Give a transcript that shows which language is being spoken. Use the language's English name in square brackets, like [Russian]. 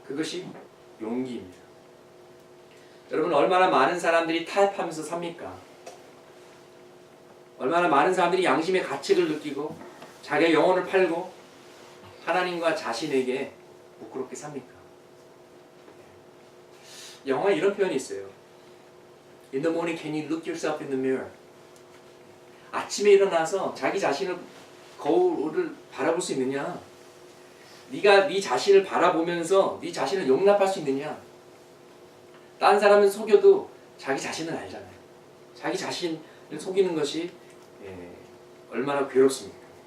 [Korean] 그것이 용기입니다. 여러분 얼마나 많은 사람들이 타협하면서 삽니까? 얼마나 많은 사람들이 양심의 가책을 느끼고 자기의 영혼을 팔고 하나님과 자신에게 부끄럽게 삽니까? 영화에 이런 표현이 있어요. [English] In the morning, can you look yourself in the mirror? [Korean] 아침에 일어나서 자기 자신을 거울을 바라볼 수 있느냐? 네가 네 자신을 바라보면서 네 자신을 용납할 수 있느냐? 다른 사람은 속여도 자기 자신은 알잖아요. 자기 자신을 속이는 것이 얼마나 괴롭습니까?